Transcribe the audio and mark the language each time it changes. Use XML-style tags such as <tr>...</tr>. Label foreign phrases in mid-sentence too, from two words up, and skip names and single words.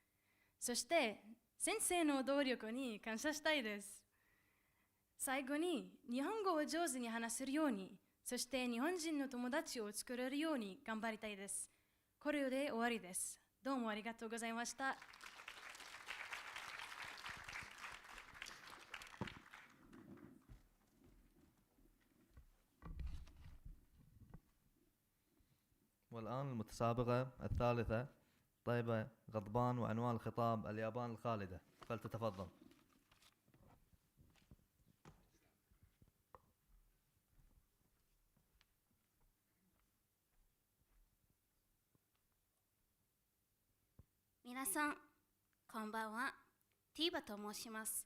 <ja>そして先生の努力に感謝したいです。最後に日本語を上手に話せるように、そして日本人の友達を作れるように頑張りたいです。これで終わりです。どうもありがとうございました。</ja> <ar>والآن المتسابقة الثالثة طيبة غضبان، وعنوان الخطاب اليابان الخالدة، فلتتفضل.</ar> <ja>皆さん、こんばんは。ティーバと申します。</ja>